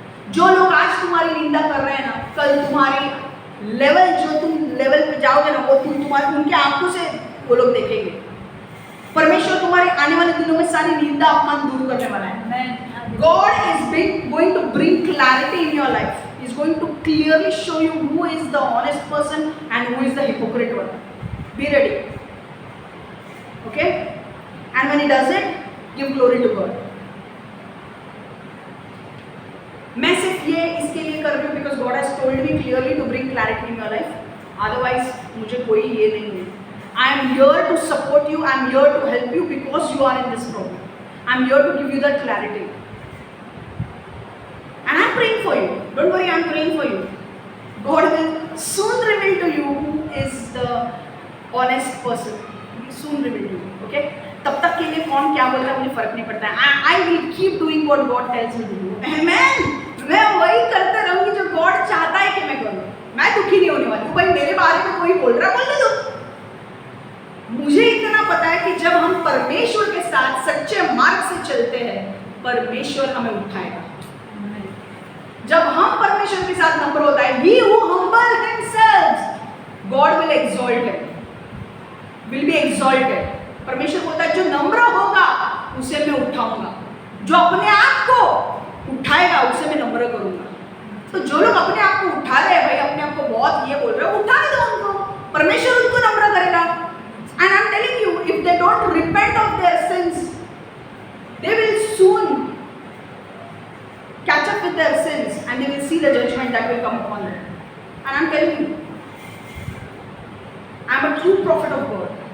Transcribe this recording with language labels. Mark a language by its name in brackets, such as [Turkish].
[Hindi] जो लोग आज तुम्हारी निंदा कर रहे हैं ना, कल तुम्हारी लेवल, जो तुम लेवल पे जाओगे ना, वो तुम्हारी उनके आंखों से वो लोग देखेंगे। परमेश्वर तुम्हारे आने वाले दिनों में सारी निंदा अपमान दूर करने वाला है। [English] God is going to bring clarity in your life. He's going to clearly show you who is the honest person and who is the hypocrite one. Be ready. Okay? And when he does it, give glory to God. [Hindi] मैं सिर्फ ये इसके लिए कर रही हूँ [English] because God has told me clearly to bring clarity in your life. [Hindi] Otherwise मुझे कोई ये नहीं है. [English] I am here to support you. I am here to help you because you are in this problem. I am here to give you that clarity. And I am praying for you. Don't worry, I am praying for you. God will soon reveal to you who is the honest person. He will soon reveal to you. Okay? [Hindi] तब तक के लिए कौन क्या बोल रहा है मुझे फर्क नहीं पड़ता है. [English] I will keep doing what God tells me to do. Amen. [Hindi] मैं वही करते रहूंगी जो God चाहता है कि मैं करूँ. मैं दुखी नहीं होने वाली. भाई मेरे बारे में कोई बोल रहा है, बोलने दो. मुझे इतना पता है कि जब हम परमेश्वर के साथ सच्चे मार्ग से चलते हैं, परमेश्वर हमें उठाएगा. जब हम परमेश्वर के साथ नम्र होता है, [English] he who humble himself, God will exalt him, will be exalted. [Hindi] परमेश्वर बोलता है जो नम्र होगा उसे मैं उठाऊंगा, जो अपने आप को उठाएगा उसे मैं नम्र करूंगा. तो जो लोग अपने आप को उठा रहे हैं, भाई अपने आप को बहुत ये बोल रहे हो, उठाने दो उनको, परमेश्वर उनको नम्र करेगा. [English] And I'm telling you, if they don't repent of their sins, they will soon catch up with their sins and they will see the judgment that will And I'm telling you, I'm a true prophet of God.